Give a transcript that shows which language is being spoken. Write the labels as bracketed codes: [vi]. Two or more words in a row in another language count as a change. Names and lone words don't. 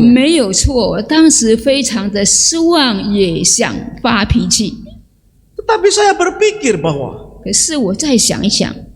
[zh] 没有错，我当时非常的失望，也想发脾气。 [id] Tetapi saya berpikir bahwa [zh] 可是我再想一想，